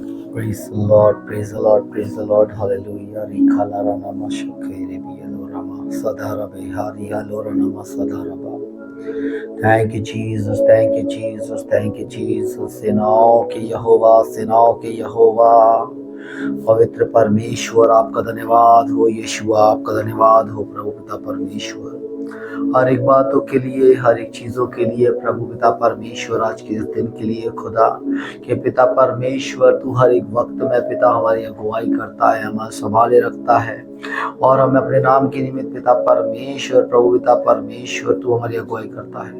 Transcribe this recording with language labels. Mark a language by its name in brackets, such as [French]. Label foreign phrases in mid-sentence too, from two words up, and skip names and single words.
[English] Praise the Lord, praise the Lord, praise the Lord, hallelujah. Rikala rana mashukere biyalo rama sadhara behari halo rana masadhara ba. Thank you, Jesus, thank you, Jesus, thank you, Jesus. [Hindi] सेनाओं के यहोवा पवित्र परमेश्वर आपका धन्यवाद हो। यीशुआ आपका धन्यवाद हो। प्रभु पिता परमेश्वर हर एक बातों के लिए, हर एक चीजों के लिए प्रभु पिता परमेश्वर, आज के इस दिन के लिए खुदा कि पिता परमेश्वर तू हर एक वक्त में पिता हमारी अगुवाई करता है, हमारा संभाले रखता है और हमें अपने नाम के निमित्त पिता परमेश्वर, प्रभु पिता परमेश्वर तू हमारी अगुवाई करता है।